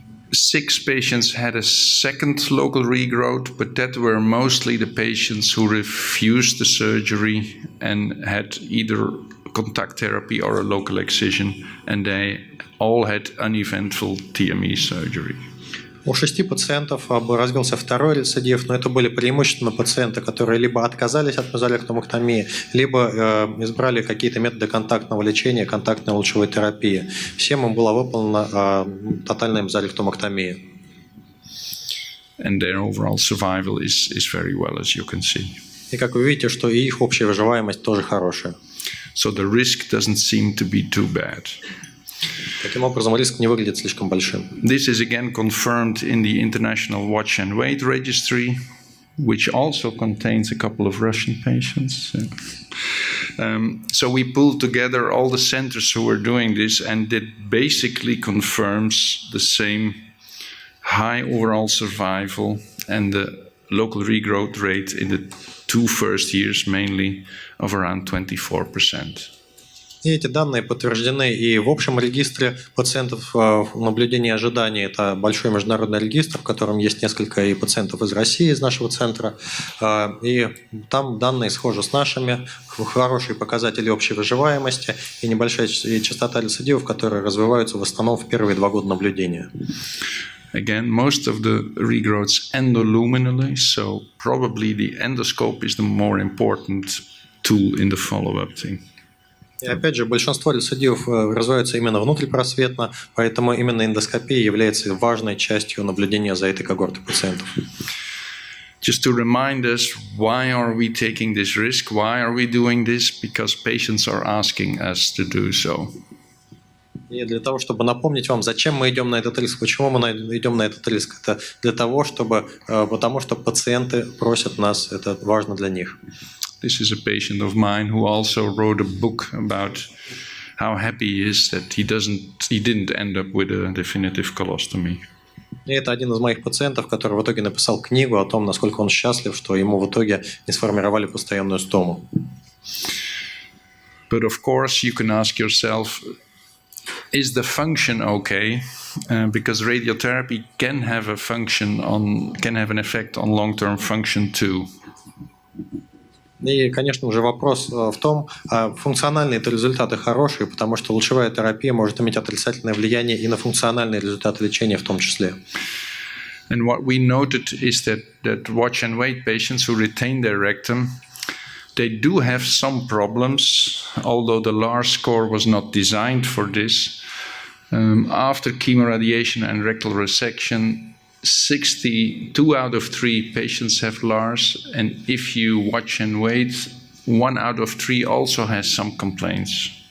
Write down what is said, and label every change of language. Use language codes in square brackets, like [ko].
[en] 6 patients had a second local regrowth, but that were mostly the patients who refused the surgery and had either contact therapy or a local excision, and they all had uneventful TME surgery. [ru] У 6 пациентов развился второй рецидив, но это были преимущественно пациенты, которые либо отказались от мезолекtomэктомии, либо избрали какие-то методы контактного лечения, контактной лучевой терапии. Всем им была выполнена тотальная мезолекtomэктомия. [en] And their overall survival is very well, as you can see. [ru] И как вы видите, что и их общая выживаемость тоже хорошая. [en] So the risk doesn't seem to be too bad. [ru] Таким образом, риск не выглядит слишком большим. [en] This is again confirmed in the International Watch and Wait Registry, which also contains a couple of Russian patients. So we pulled together all the centers who were doing this, and it basically confirms the same high overall survival and the local regrowth rate in the 2 first years mainly of around 24%. [ru] И эти данные подтверждены и в общем регистре пациентов наблюдения и ожидания. Это большой международный регистр, в котором есть несколько и пациентов из России, из нашего центра. И там данные схожи с нашими, хорошие показатели общей выживаемости и небольшая частота рецидивов, которые развиваются в основном в первые 2 года наблюдения. [en] Again, most of the regrowths endoluminally, so probably the endoscope is the more important tool in the follow-up thing. [ru] И опять же, большинство рецидивов развиваются именно внутрипросветно, поэтому именно эндоскопия является важной частью наблюдения за этой когортой пациентов. [en] Just to remind us, why are we taking this risk? Why are we doing this? Because patients are asking us to do so. [ru] И для того, чтобы напомнить вам, зачем мы идем на этот риск, почему мы идем на этот риск, это для того, потому что пациенты просят нас, это важно для них. [en] This is a patient of mine who also wrote a book about how happy he is that he didn't end up with a definitive colostomy. [ru] И это один из моих пациентов, который в итоге написал книгу о том, насколько он счастлив, что ему в итоге не сформировали постоянную стому. [en] But of course you can ask yourself, is the function okay? Because radiotherapy can have an effect on long-term function too. [ru] И, конечно же, вопрос в том, функциональные это результаты хорошие, потому что лучевая терапия может иметь отрицательное влияние и на функциональные результаты лечения в том числе. [en] And what we noted is that watch and wait patients who retain their rectum, they do have some problems, although the ROSKR was not designed for this. After chemoradiation and rectal resection, 62 out of 3 patients have LARS, and if you watch and wait, 1 out of 3 also has some complaints.